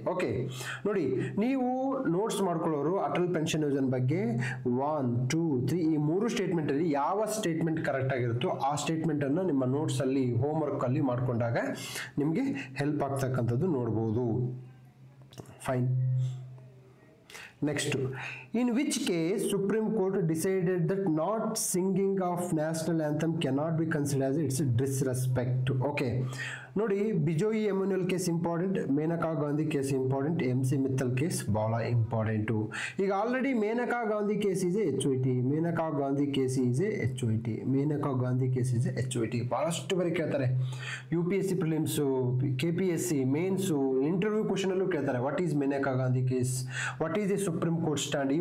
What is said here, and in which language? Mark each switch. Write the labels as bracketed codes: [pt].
[kn] Okay, ನೋಡಿ, ನೀವು notes ಮಾಡ್ಕೊಳ್ಳೋರು Atal pension ಯೋಜನೆ ಬಗ್ಗೆ 1, 2, 3 ಈ 3 ಸ್ಟೇಟ್ಮೆಂಟ್ ಅಲ್ಲಿ ಯಾವ ಸ್ಟೇಟ್ಮೆಂಟ್ ಕರೆಕ್ಟ್ ಆಗಿರುತ್ತೋ ಆ ಸ್ಟೇಟ್ಮೆಂಟ್ ಅನ್ನು ನಿಮ್ಮ ನೋಟ್ಸ್ ಅಲ್ಲಿ, ಹೋಮ್ ವರ್ಕ್ ಅಲ್ಲಿ ಮಾಡ್ಕೊಂಡಾಗ ನಿಮಗೆ ಹೆಲ್ಪ್ ಆಗ್ತಕ್ಕಂಥದ್ದು ನೋಡಬಹುದು. Fine. [en] Next, in which case Supreme Court decided that not singing of national anthem cannot be considered as it's a disrespect. [kn] Okay, ನೋಡಿ ಬಿಜೋಯಿ ಎಮ್ಯುನಲ್ case important, Maneka Gandhi case important, MC Mittal case ಬಹಳ important. ಈಗ already Maneka Gandhi case ಇದೆ HOT, Maneka Gandhi case ಇದೆ HOT, Maneka Gandhi case ಇದೆ HOT. ಬಹಳಷ್ಟು ಬಾರಿ ಕೇಳ್ತಾರೆ UPSC prelims, KPSC Mains, interview question ಅಲ್ಲೂ ಕೇಳ್ತಾರೆ [en] What is Maneka Gandhi case, what is the supreme court stand.